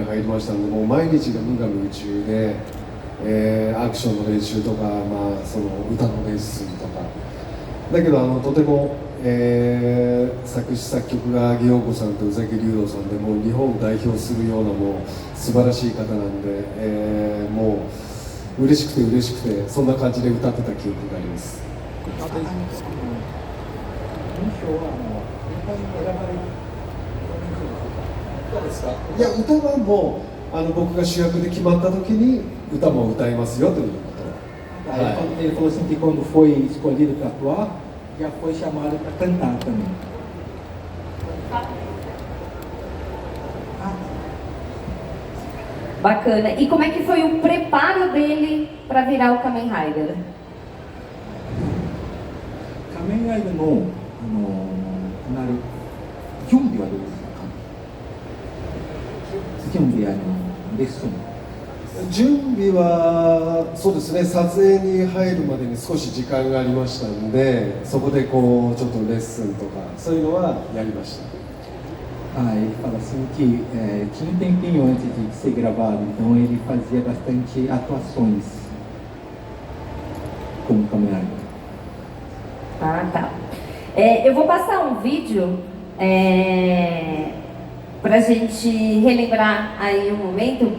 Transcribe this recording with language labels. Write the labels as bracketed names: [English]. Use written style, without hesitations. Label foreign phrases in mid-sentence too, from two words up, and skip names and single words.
[Japanese] 入りましたので、もう毎日が無我夢中で、アクションの練習とか、まあ、その歌のレッスンとかだけどとても、作詞作曲が萩陽子さんと宇崎竜童さんでもう日本を代表するようなもう素晴らしい方なんで、もう嬉しくて嬉しくてそんな感じで歌ってた記憶があります。いや歌はもう僕が主役で決まった時に歌も歌いますよということ。 [Portuguese] Ele falou assim que quando foi escolhido para atuar, já foi chamado para cantar também. Bacana. E como é que foi o preparo dele para virar o Kamen Rider? [Japanese] 仮面ライダーの、なる準備はどうですか？準備レッスン。準備はそうですね、撮影に入るまでに少し時間がありましたので、そこでこうちょっとレッスンとかそういうのはやりました。 [Portuguese] Ele fala assim que tinha um tempinho antes de ser gravado, então ele fazia bastante atuações como Kamen Rider. Ah, tá. Eu vou passar um vídeo pra gente relembrar aí um momento.